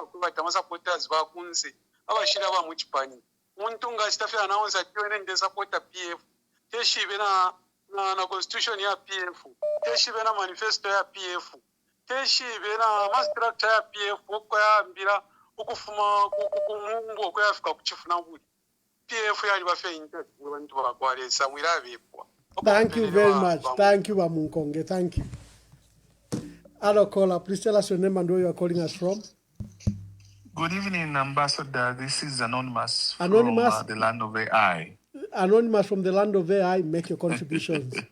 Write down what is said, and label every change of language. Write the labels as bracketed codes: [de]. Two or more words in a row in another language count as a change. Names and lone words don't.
[bem] kubata supporters bakunse abashira ba muchipani umuntu ngashitafya announce atiwene nde supporter PF teshibe na constitution ya PF teshibe na manifesto ya PF teshibe na structure ya PF uko yambira ukufuma kumungu uko yafika kuchifuna buri PF yali bafe interest abantu bakwalesa mwirabepwa. [en] Thank you very much. Thank you, Bamunkonge. Thank you. Hello, caller. Please tell us your name and where you are calling us from. Good evening, Ambassador. This is Anonymous, Anonymous from the land of AI. Anonymous from the land of AI. Make your contributions.